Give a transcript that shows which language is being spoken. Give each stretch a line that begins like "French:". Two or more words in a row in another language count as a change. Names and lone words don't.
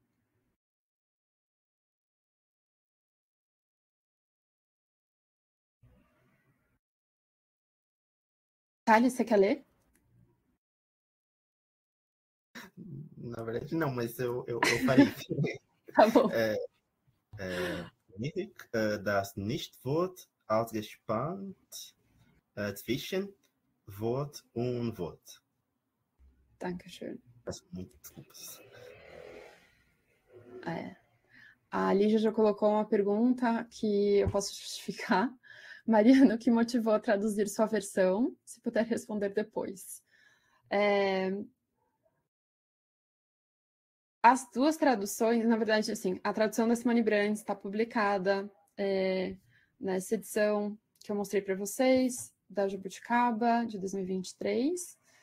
Portuguese: Thales, você quer ler? Na verdade, não, mas eu farei. Tá bom.
German: Das Nichtwort ausgespannt zwischen Wort und Wort. Dankeschön.
Portuguese: Peço muito desculpas. A Lígia já colocou uma pergunta que eu posso justificar. Mariana, o que motivou a traduzir sua versão? Se puder responder depois. As duas traduções, na verdade, assim, a tradução da Simone Brandt está publicada nessa edição que eu mostrei para vocês, da Jabuticaba, de 2023.